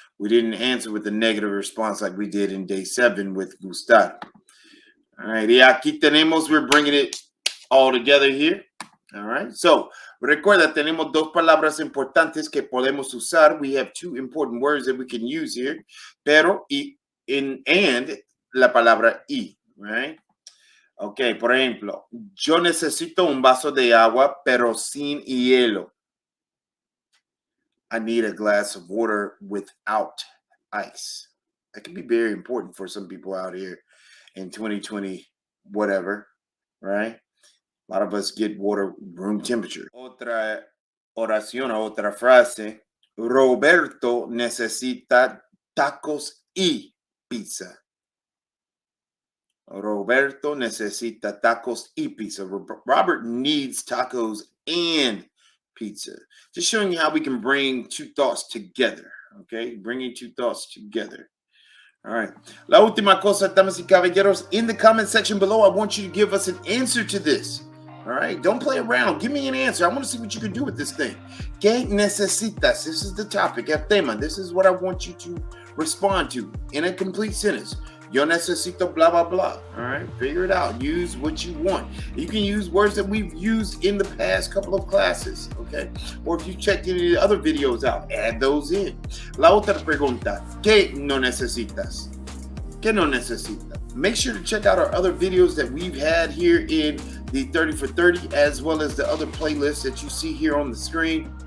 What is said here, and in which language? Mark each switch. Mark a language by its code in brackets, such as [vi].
[en] We didn't answer with a negative response like we did in day 7 with gustar. All right, [es] y aquí tenemos, [en] we're bringing it all together here. All right, so [es] recuerda, tenemos 2 palabras importantes que podemos usar. [en] We have 2 important words that we can use here. [es] Pero and la palabra y, right? Okay, por ejemplo, yo necesito un vaso de agua, pero sin hielo. [en] I need a glass of water without ice. That can be very important for some people out here in 2020, whatever, right? A lot of us get water room temperature. [es] Otra oración, otra frase. Roberto necesita tacos y pizza. Roberto necesita tacos y pizza. [en] Robert needs tacos and pizza. Just showing you how we can bring 2 thoughts together. Okay, bringing 2 thoughts together. All right. [es] La última cosa, damas y caballeros, [en] in the comment section below, I want you to give us an answer to this. All right, don't play around. Give me an answer. I want to see what you can do with this thing. [es] ¿Qué necesitas? [en] This is the topic, el tema. This is what I want you to respond to in a complete sentence. [es] Yo necesito [en] blah, blah, blah. All right, figure it out. Use what you want. You can use words that we've used in the past couple of classes, okay? Or if you checked any of the other videos out, add those in. [es] La otra pregunta, ¿qué no necesitas? ¿Qué no necesitas? [en] Make sure to check out our other videos that we've had here in the 30 for 30, as well as the other playlists that you see here on the screen.